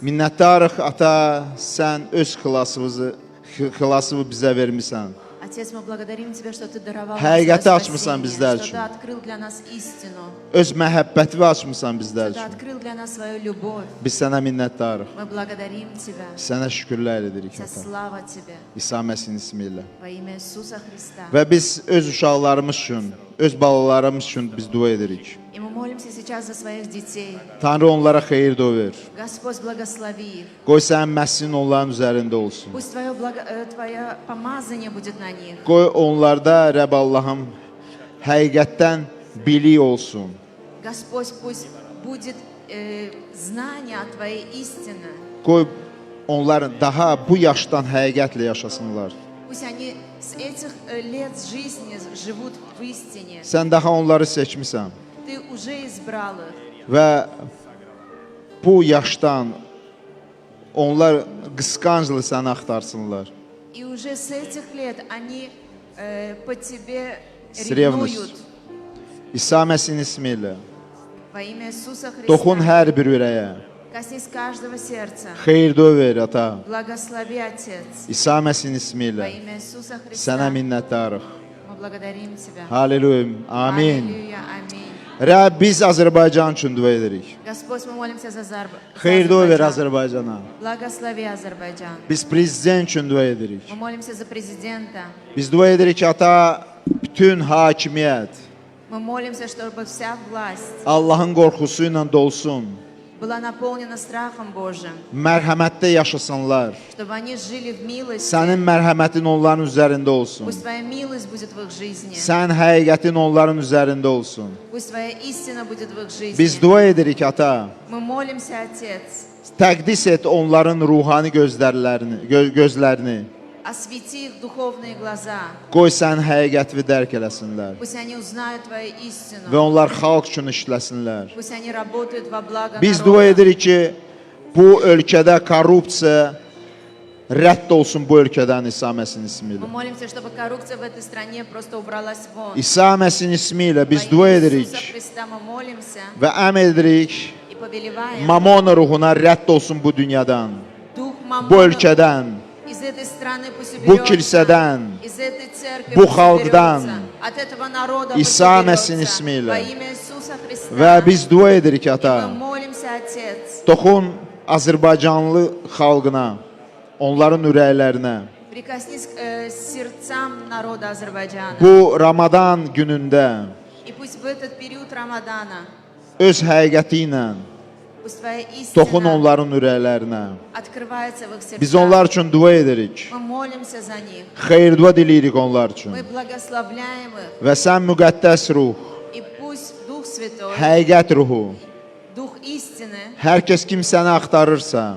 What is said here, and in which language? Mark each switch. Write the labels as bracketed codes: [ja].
[az] Minnətdarıq Ata, sən öz xilasını bizə vermisən. [ru] Отец, мы благодарим Тебя, что Ты даровал нам [az] Həqiqəti [ru] свое [az] açmısan [ru] спасение, [az] bizlər [ru] что [az] üçün. [ru] Ты открыл для нас истину, [az] Öz məhəbbətini açmısan bizlər [ru] что Ты [az] üçün. [ru] открыл для нас свою любовь. [az] Biz sənə minnətdarıq. [ru] Мы благодарим Тебя. [az] Sənə şükürlər edirik [ru] Вся [az] Ata. [ru] слава Тебе. [az] İsa Məsihin ismi ilə. [ru] Во имя Иисуса Христа. [az] Və biz öz uşaqlarımız üçün, öz balalarımız üçün biz dua edirik. [ru] И мы молимся сейчас за своих детей. [az] Tanrı onlara xeyir dua ver. [ru] Господь, благослови их. [az] Qoy sənin məsinin onların üzərində olsun. [ru] Пусть Твое помазание будет на них. [az] Qoy onlarda Rəbb Allahım həqiqətdən bilik olsun. [ru] Господь, пусть будет знание о Твоей истине. [az] Qoy onlar daha bu yaşdan həqiqətlə yaşasınlar. [ru] Пусть они с этих лет жизни живут в истине. [az] Sən daha onları seçmisən [ru] Ты уже избрал их. [az] və bu yaşdan onlar qısqanclı səni axtarsınlar. [ru] И уже с этих лет они по Тебе Ревность. ревнуют. [az] İsa Məsihin ismi ilə [ru] Во имя Иисуса [az] toxun [ru] Христа. [az] hər bir ürəyə. [ru] Коснись каждого сердца. [az] Xeyir dua ver Ata. [ru] Благослови, Отец. [az] İsa Məsihin ismi [ru] Во [az] ilə [ru] имя Иисуса Христа. [az] sənə minnətdarıq. [ru] Мы благодарим Тебя. [az] Hallelujah. Amin. [ru] Аллилуйя, аминь. [az] Rəbb biz Azərbaycan üçün dua edirik. [ru] Господь, мы молимся за [az] Xeyir dua ver [ru] Азербайджан. [az] Azərbaycana. [ru] Благослови Азербайджан. [az] Biz prezident üçün dua edirik. [ru] Мы молимся за президента. [az] Biz dua edirik ki, Ata, bütün hakimiyyət [ru] Мы молимся, чтобы вся власть [az] Allahın qorxusu ilə dolsun. [ru] была наполнена страхом Божьим, [az] Mərhəmətdə yaşasınlar. [ru] чтобы они жили в милости. [az] Sənin mərhəmətin onların üzərində olsun. [ru] Пусть Твоя милость будет в их жизни. [az] Sən həqiqətin onların üzərində olsun. [ru] Пусть Твоя истина будет в их жизни. [az] Biz dua edirik, Ata, [ru] Мы молимся, Отец, [az] təqdis et onların ruhani gözlərini. [ru] освети их духовные глаза. [az] Qoy sən həqiqəti dərk eləsinlər. [ru] Пусть они узнают Твою [az] Və [ru] истину. [az] onlar xalq üçün işləsinlər. [ru] Пусть они работают во благо [az] Biz [ru] народа. [az] dua edirik ki, bu ölkədə korrupsiya rədd olsun bu ölkədən İsa Məsihin ismi ilə. [ru] Мы молимся, чтобы коррупция в этой стране просто убралась вон. [az] İsa Məsihin ismi ilə biz [ru] Во [az] dua [ru] имя [az] edirik [ru] Иисуса Христа мы молимся [az] və əmr edirik, [ru] и повелеваем [az] Mamon ruhuna rədd olsun bu dünyadan, [ru] Дух [az] bu [ru] Мамона [az] ölkədən, [ru] из этой страны пусть [az] bu [ru] уберется, [az] kilsədən, [ru] из этой церкви [az] bu [ru] пусть [az] xalqdan, [ru] уберется, от этого народа [az] İsa [ru] пусть [az] Məsihin [ru] уберется. [az] ismi ilə. [ru] Во имя Иисуса Христа [az] və biz dua edirik, [ru] мы [az] Ata, [ru] молимся, Отец, [az] toxun Azərbaycanlı xalqına, onların ürəklərinə. [ru] прикоснись к сердцам народа Азербайджана. [az] Bu Ramadan günündə [ru] И пусть в этот период Рамадана [az] öz həqiqəti ilə [ru] пусть Твоя [az] toxun [ru] истина [az] onların ürəklərinə. [ru] открывается в их сердцах. [az] Biz onlar üçün dua edirik. [ru] Мы молимся за них. [az] Xeyir dua diləyirik onlar üçün. [ru] Мы благословляем их. [az] Və sən müqəddəs ruh, [ru] И пусть Дух Святой, [az] həqiqət ruhu, [ru] Дух истины, [az] hər kəs kim səni axtarırsa,